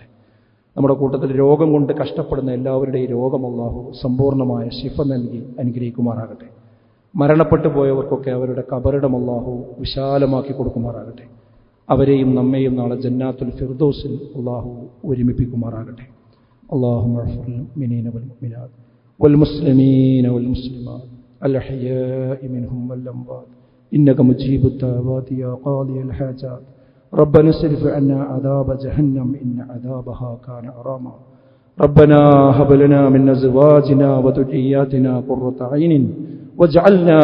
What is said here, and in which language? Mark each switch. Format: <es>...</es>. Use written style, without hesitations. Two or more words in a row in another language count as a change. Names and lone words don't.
<ml>നമ്മുടെ കൂട്ടത്തിൽ രോഗം കൊണ്ട് കഷ്ടപ്പെടുന്ന എല്ലാവരുടെയും രോഗം അള്ളാഹു സമ്പൂർണ്ണമായ ശിഫ നൽകി അനുഗ്രഹിക്കുമാറാകട്ടെ. മരണപ്പെട്ടു പോയവർക്കൊക്കെ അവരുടെ ഖബറിടം അള്ളാഹു വിശാലമാക്കി കൊടുക്കുമാറാകട്ടെ. അവരെയും നമ്മെയും നാളെ ജന്നാത്തുൽ ഫിർദൗസിൽ അള്ളാഹു ഒരുമിപ്പിക്കുമാറാകട്ടെ.</ml> <ar>اللهم اغفر للمؤمنين والمؤمنات والمسلمين والمسلمات الأحياء منهم والأموات إنك مجيب الدعوات يا قاضي الحاجات ربنا اصرف عنا عذاب جهنم إن عذابها كان غراما ربنا هب لنا من أزواجنا وذرياتنا قرة عين واجعلنا</ar>